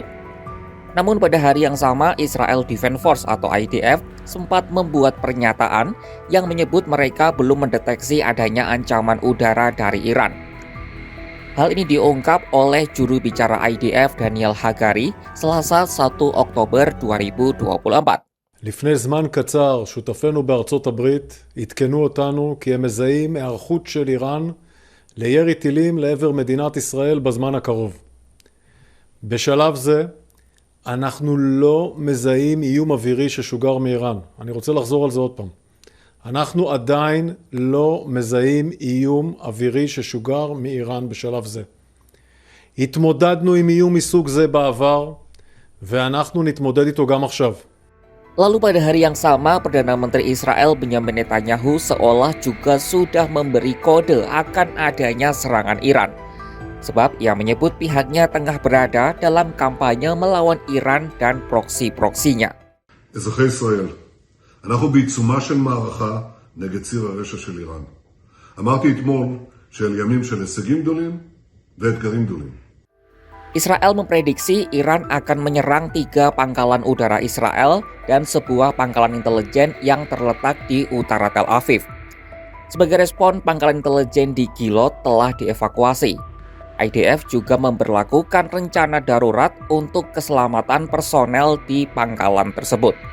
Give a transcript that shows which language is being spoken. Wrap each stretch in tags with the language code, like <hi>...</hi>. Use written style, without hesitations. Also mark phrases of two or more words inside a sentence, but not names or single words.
<id>Namun pada hari yang sama, Israel Defense Force atau IDF sempat membuat pernyataan yang menyebut mereka belum mendeteksi adanya ancaman udara dari Iran. Hal ini diungkap oleh juru bicara IDF Daniel Hagari Selasa 1 Oktober 2024.</id> <he>לפני זמן קצר, שותפינו בארצות הברית עדכנו אותנו כי הם מזהים היערכות של איראן לירי טילים לעבר מדינת ישראל בזמן הקרוב. בשלב זה, אנחנו לא מזהים איום אווירי ששוגר מאיראן. אני רוצה לחזור על זה עוד פעם. אנחנו עדיין לא מזהים איום אווירי ששוגר מאיראן בשלב זה. התמודדנו עם איום מסוג זה בעבר, ואנחנו נתמודד איתו גם עכשיו.</he> <id>Lalu pada hari yang sama, Perdana Menteri Israel Benjamin Netanyahu seolah juga sudah memberi kode akan adanya serangan Iran. Sebab ia menyebut pihaknya tengah berada dalam kampanye melawan Iran dan proksi-proksinya.</id> <he>אזרחי ישראל, אנחנו בעיצומה של מערכה נגד ציר הרשע של איראן. אמרתי אתמול שאל ימים של הישגים גדולים ואתגרים גדולים.</he> <id>Israel memprediksi Iran akan menyerang 3 pangkalan udara Israel dan sebuah pangkalan intelijen yang terletak di utara Tel Aviv. Sebagai respon, pangkalan intelijen di Gilot telah dievakuasi. IDF juga memberlakukan rencana darurat untuk keselamatan personel di pangkalan tersebut.</id>